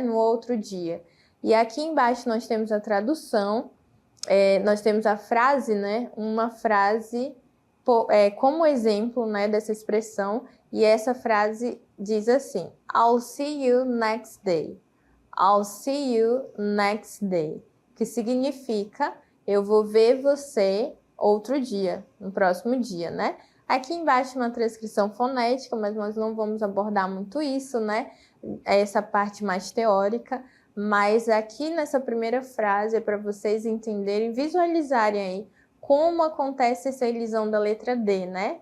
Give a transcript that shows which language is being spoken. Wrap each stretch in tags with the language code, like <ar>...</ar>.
<pt>No outro dia. E aqui embaixo nós temos a tradução, nós temos a frase, né? Uma frase como exemplo, né, dessa expressão, E essa frase diz assim:</pt> <en>I'll see you next day. I'll see you next day.</en> <pt>Que significa eu vou ver você outro dia, no próximo dia, né? Aqui embaixo uma transcrição fonética, mas nós não vamos abordar muito isso, né? Essa parte mais teórica. Mas aqui nessa primeira frase é para vocês entenderem, visualizarem aí como acontece essa elisão da letra D, né?</pt>